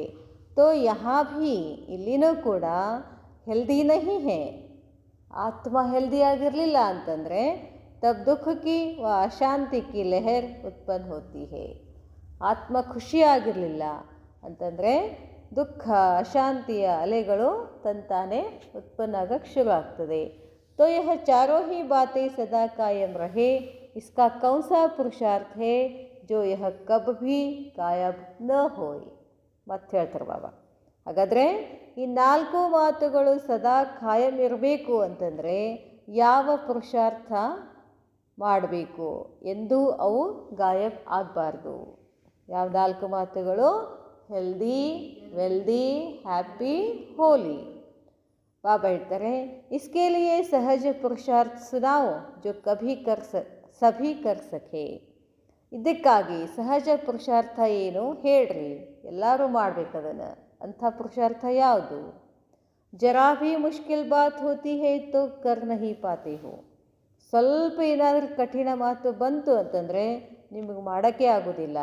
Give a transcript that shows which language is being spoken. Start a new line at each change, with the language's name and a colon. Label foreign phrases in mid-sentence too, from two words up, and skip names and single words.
Hindi: तो यहाँ भी,
Kannada: ಇಲ್ಲಿನೂ ಕೂಡ
Hindi: हेल्दी नहीं है,
Kannada: ಆತ್ಮ ಹೆಲ್ದಿ ಆಗಿರಲಿಲ್ಲ ಅಂತಂದರೆ
Hindi: तब दुःख की व अशांति की लहर उत्पन्न होती है.
Kannada: ಆತ್ಮ ಖುಷಿಯಾಗಿರಲಿಲ್ಲ ಅಂತಂದರೆ ದುಃಖ, ಅಶಾಂತಿಯ ಅಲೆಗಳು ತಂತಾನೆ ಉತ್ಪನ್ನ ಆಗಕ್ಕೆ ಶುರು ಆಗ್ತದೆ.
Hindi: तो यह 4 ही बातें सदा कायम रहे, इसका कौन सा पुरुषार्थ है जो यह कब भी गायब न होए.
Kannada: ಮತ್ತೆ ಹೇಳ್ತಾರೆ ಬಾಬಾ. ಹಾಗಾದರೆ ಈ 4 ಮಾತುಗಳು ಸದಾ ಕಾಯಂ ಇರಬೇಕು ಅಂತಂದರೆ ಯಾವ ಪುರುಷಾರ್ಥ ಮಾಡಬೇಕು, ಎಂದೂ ಅವು ಗಾಯಬ್ ಆಗಬಾರ್ದು. ಯಾವ 4 ಮಾತುಗಳು, ಹೆಲ್ದಿ, ವೆಲ್ದಿ, ಹ್ಯಾಪಿ, ಹೋಲಿ. ಬಾಬಾ ಹೇಳ್ತಾರೆ,
Hindi: इसके लिए सहज पुरुषार्थ सुनाओ जो सभी कर सके.
Kannada: ಇದಕ್ಕಾಗಿ ಸಹಜ ಪುರುಷಾರ್ಥ ಏನು ಹೇಳ್ರಿ, ಎಲ್ಲರೂ ಮಾಡ್ಬೇಕದನ್ನು. ಅಂಥ ಪುರುಷಾರ್ಥ ಯಾವುದು?
Hindi: ज़रा भी मुश्किल बात होती है तो कर नहीं पाते हो.
Kannada: ಸ್ವಲ್ಪ ಏನಾದರೂ ಕಠಿಣ ಮಾತು ಬಂತು ಅಂತಂದರೆ ನಿಮಗೆ ಮಾಡೋಕ್ಕೆ ಆಗೋದಿಲ್ಲ.